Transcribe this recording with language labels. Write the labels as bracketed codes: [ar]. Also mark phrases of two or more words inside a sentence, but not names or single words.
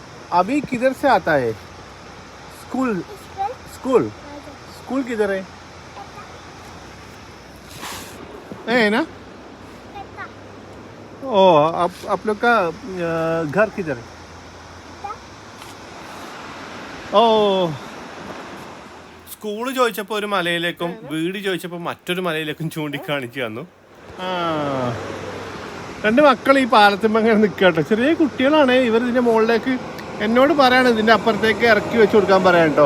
[hi] अभी किधर से आता है? स्कूल स्कूल स्कूल किधर है? है ना? ओ आप लोग का घर किधर है? [ml] ഓ സ്കൂള് ചോദിച്ചപ്പോൾ ഒരു മലയിലേക്കും വീട് ചോദിച്ചപ്പോൾ മറ്റൊരു മലയിലേക്കും ചൂണ്ടിക്കാണിച്ചു തന്നു. ആ രണ്ട് മക്കൾ ഈ പാലത്തുമ്പോൾ അങ്ങനെ നിൽക്കട്ടോ. ചെറിയ കുട്ടികളാണ് ഇവർ. ഇതിൻ്റെ മുകളിലേക്ക് എന്നോട് പറയാണ് ഇതിൻ്റെ അപ്പുറത്തേക്ക് ഇറക്കി വെച്ച് കൊടുക്കാൻ പറയാം കേട്ടോ.